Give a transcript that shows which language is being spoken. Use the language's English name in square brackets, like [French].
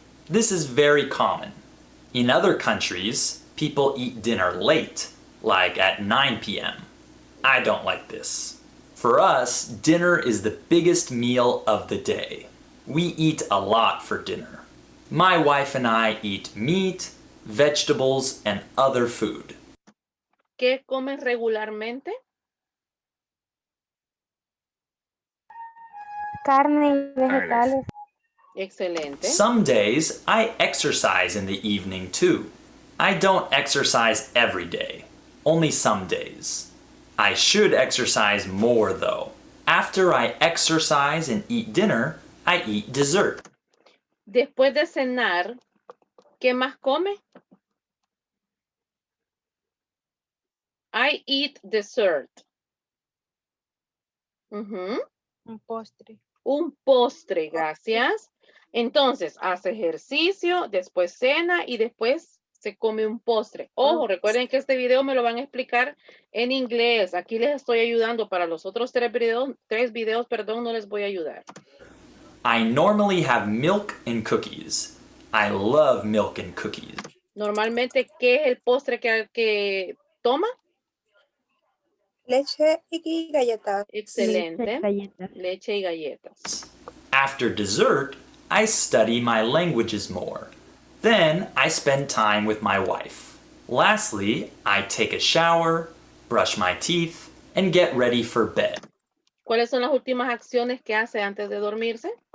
[English] This is very common. In other countries, people eat dinner late, like at 9 p.m. I don't like this. For us, dinner is the biggest meal of the day. We eat a lot for dinner. My wife and I eat meat, vegetables, and other food. [Spanish] ¿Qué comen regularmente? Carne y vegetales. Excelente. [English] Some days, I exercise in the evening too. I don't exercise every day, only some days. I should exercise more though. After I exercise and eat dinner, I eat dessert. [Spanish] Después de cenar, ¿qué más come? [English] I eat dessert. Ujú. [Spanish] Un postre. Un postre, gracias. Entonces, hace ejercicio, después cena y después se come un postre. Ojo, recuerden que este video me lo van a explicar en inglés. Aquí les estoy ayudando. Para los otros tres videos, perdón, no les voy a ayudar. [English] I normally have milk and cookies. I love milk and cookies. [Spanish] Normalmente, ¿qué es el postre que toma? Leche y galletas. Excelente. Galletas. Leche y galletas. [English] After dessert, I study my languages more. Then I spend time with my wife. Lastly, I take a shower, brush my teeth, and get ready for bed. [Spanish] ¿Cuáles son las últimas acciones que hace antes de dormirse?